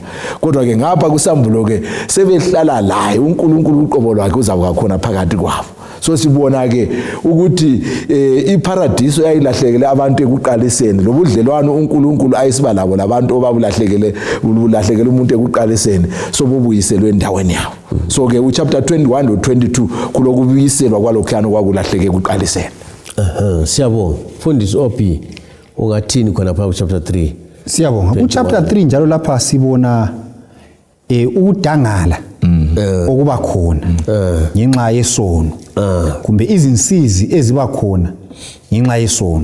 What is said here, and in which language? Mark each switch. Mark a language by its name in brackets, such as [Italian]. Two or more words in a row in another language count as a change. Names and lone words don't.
[North Ndebele] Kodwa ke ngapha kuSambulo ke sebehlala laye uNkulunkulu uqobo lwakhe uzakuba khona phakathi kwabo. So sibona ke ukuthi iparadiso yayilahlekele abantu ekuqaliseni lobudlelwano uNkulunkulu ayisiba labo labantu obabulahlekele umuntu ekuqaliseni sobubuyiselwe endaweni yabo. So ke uchapter 21 no 22 kulokubuyiselwa kwalokhuyana kwakulahleke ekuqaliseni. Siyabonga. Mfundisi Ophi ungathini khona phakathi chapter 3? Siyabonga. Ku chapter 3 njalo lapha sibona ukudangala okuba khona ngenxa yesono kumbe izinsizi eziba khona ngenxa yesono.